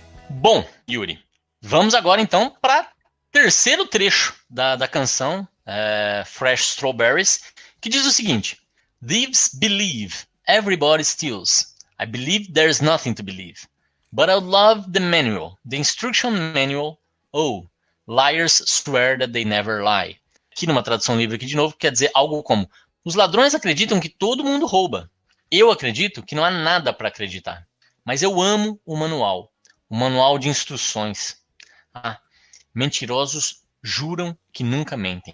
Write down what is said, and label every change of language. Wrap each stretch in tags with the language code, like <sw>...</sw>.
<pt>Bom, Yuri, vamos agora então para terceiro trecho da canção Fresh Strawberries, que diz o seguinte:</pt> <en>Thieves believe, everybody steals. I believe there's nothing to believe. But I love the manual, the instruction manual. Oh, liars swear that they never lie.</en> <pt>Aqui numa tradução livre aqui de novo, quer dizer algo como: os ladrões acreditam que todo mundo rouba. Eu acredito que não há nada para acreditar. Mas eu amo o manual de instruções. Ah, mentirosos juram que nunca mentem.</pt>